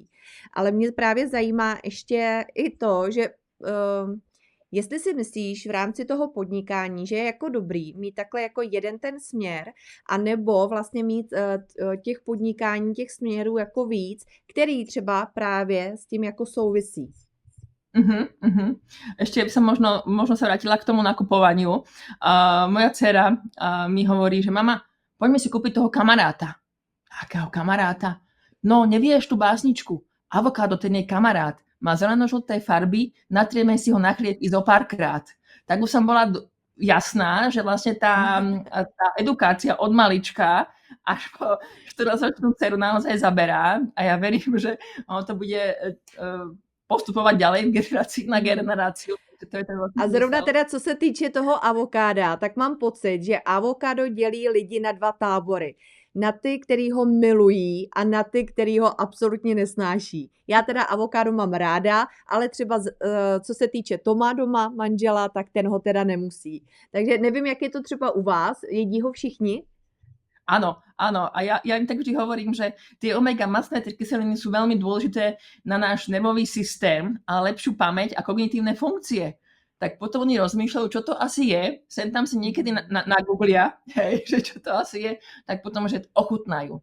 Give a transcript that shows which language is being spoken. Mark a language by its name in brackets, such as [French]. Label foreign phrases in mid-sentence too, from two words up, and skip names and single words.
[Czech] Ale mě právě zajímá ještě i to, že jestli si myslíš v rámci toho podnikání, že je jako dobrý mít takhle jako jeden ten směr, anebo vlastně mít těch podnikání, těch směrů jako víc, který třeba právě s tím jako souvisí. [Slovak] Ešte by som možno sa vrátila k tomu nakupovaniu. Moja dcera mi hovorí, že mama, poďme si kúpiť toho kamaráta. Akého kamaráta? No, nevieš tú básničku. Avokádo, ten je kamarát. Má zeleno-žlté farby, natrieme si ho na chlieb i zo párkrát. Tak už som bola jasná, že vlastne tá edukácia od malička až po 4-ročnú dceru naozaj zaberá. A ja verím, že ono to bude postupovať ďalej v generácii na generáciu. [Czech] A zrovna teda, co se týče toho avokáda, tak mám pocit, že avokádo dělí lidi na dva tábory. na ty, který ho milují a na ty, který ho absolutně nesnáší. Já teda avokádo mám ráda, ale třeba co se týče Toma doma, manžela, tak ten ho teda nemusí. Takže nevím, jak je to třeba u vás, jedí ho všichni? [Slovak] Áno, áno. A ja im tak vždy hovorím, že tie omega masné kyseliny sú veľmi dôležité na náš nervový systém a lepšiu pamäť a kognitívne funkcie. Tak potom oni rozmýšľajú, čo to asi je, sem tam si niekedy nagooglia, hej, že čo to asi je, tak potom, že ochutnajú.